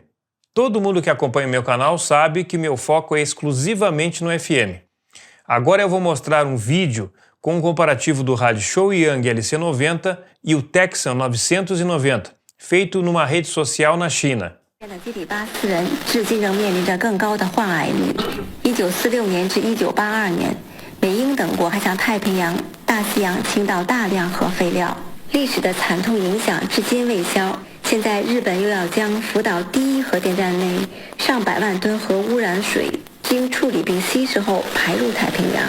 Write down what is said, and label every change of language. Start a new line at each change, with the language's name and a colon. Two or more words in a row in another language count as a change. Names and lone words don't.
Portuguese: Todo mundo que acompanha meu canal sabe que meu foco é exclusivamente no FM. Agora eu vou mostrar um vídeo com um comparativo do rádio Shouyang LC90 e o Texan 990, feito numa rede social na China.
Chinese: 784 人至今仍面临着更高的患癌率。1946年至1982年，美英等国还向太平洋、大西洋倾倒大量核废料，历史的惨痛影响至今未消。现在日本又要将福岛第一核电站内上百万吨核污染水经处理并稀释后排入太平洋。